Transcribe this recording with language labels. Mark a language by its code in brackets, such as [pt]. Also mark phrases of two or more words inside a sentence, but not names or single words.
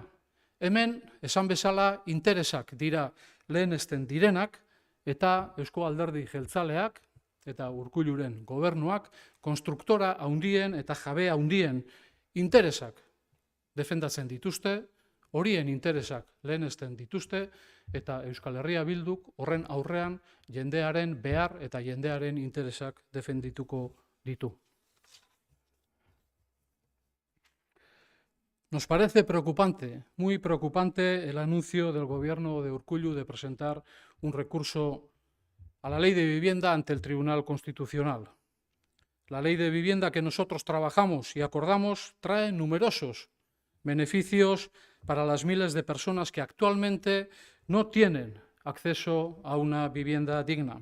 [eu] Hemen, esan bezala, interesak dira lehenesten direnak, eta Eusko Alderdi Jeltzaleak eta Urkulluren gobernuak konstruktora handien eta jabe handien interesak defendatzen dituzte, horien interesak lehenesten dituzte, eta Euskal Herria Bilduk horren aurrean jendearen behar eta jendearen interesak defendituko ditu. [es] Nos parece preocupante, muy preocupante, el anuncio del gobierno de Urkullu de presentar un recurso a la ley de vivienda ante el Tribunal Constitucional. La ley de vivienda que nosotros trabajamos y acordamos trae numerosos beneficios para las miles de personas que actualmente no tienen acceso a una vivienda digna.